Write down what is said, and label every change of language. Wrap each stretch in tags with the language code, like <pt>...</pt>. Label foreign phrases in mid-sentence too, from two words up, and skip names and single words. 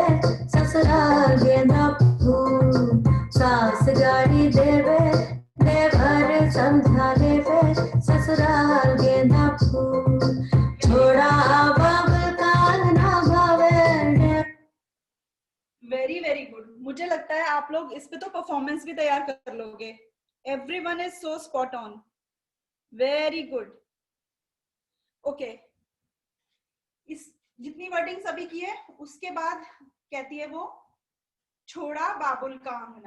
<hi>ससुराल गेंदा फूल सास गाड़ी देवे देवर समझा लेवे ससुराल गेंदा फूल छोड़ा बाबल का ना भावे।</hi> <en>very very good.</en> <hi>मुझे लगता है आप लोग इस पे तो परफॉर्मेंस भी तैयार कर लोगे।</hi> <en>everyone is so spot on. very good.</en> <hi>ओके, इस जितनी वर्डिंग सभी की है उसके बाद कहती है वो छोड़ा बाबुल का अंगना।</hi>